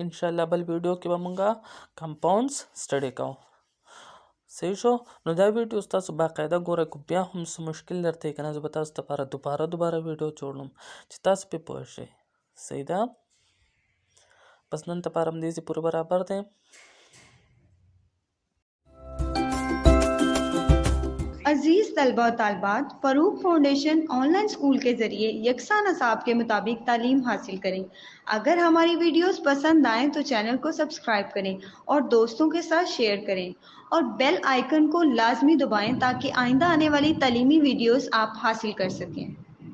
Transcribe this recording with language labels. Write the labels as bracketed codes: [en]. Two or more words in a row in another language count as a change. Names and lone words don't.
[ps] انشاءالله بل ویډیو کې به مونږه کمپاونډز سټډي کوو صحیح شو. نو دا ویډیو تاسو باقاعده ګورئ، کو بیا هم څه مشکل درته وي که نه زه به تاسو لپاره دوباره ویډیو جوړوم چې تاسو پرې پوه شئ صحیح ده. بس نن لپاره هم دې پورې برابر دی. [ur] عزیز طلبہ اور طالبات، فاروق فاؤنڈیشن آن لائن اسکول کے ذریعے یکساں نصاب کے مطابق تعلیم حاصل کریں. اگر ہماری ویڈیوز پسند آئیں تو چینل کو سبسکرائب کریں اور دوستوں کے ساتھ شیئر کریں اور [en] bell icon [ur] کو لازمی دبائیں تاکہ آئندہ آنے والی تعلیمی ویڈیوز آپ حاصل کر سکیں.